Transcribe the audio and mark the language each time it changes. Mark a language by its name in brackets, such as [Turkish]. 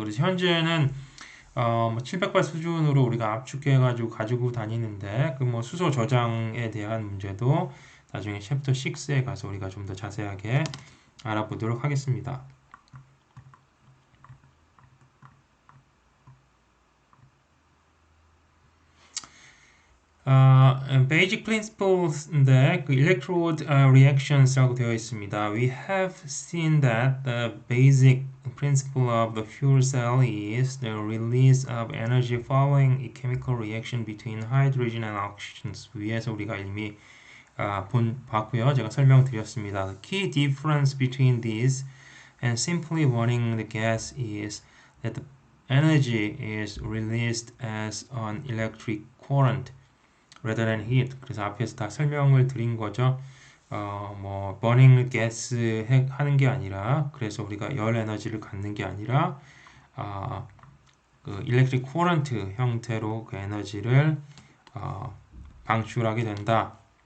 [Korean] 그래서 현재는 700발 수준으로 우리가 압축해가지고 가지고 다니는데 그 뭐 수소 저장에 대한 문제도 나중에 챕터 6에 가서 우리가 좀 더 자세하게 알아보도록 하겠습니다. Basic principles인데 그 electrode reactions라고 되어 있습니다. [English] We have seen that the basic principle of the fuel cell is the release of energy following a chemical reaction between hydrogen and oxygen. [Korean] 위에서 우리가 이미 봤고요. 제가 설명드렸습니다. [English] The key difference between these and simply burning the gas is that the energy is released as an electric current rather than heat. [Korean] 그래서 앞에서 다 설명을 드린 거죠. 뭐 burning gas 하는 게 아니라 그래서 우리가 열 에너지를 갖는 게 아니라 그 electric current 형태로 그 에너지를 방출하게 된다.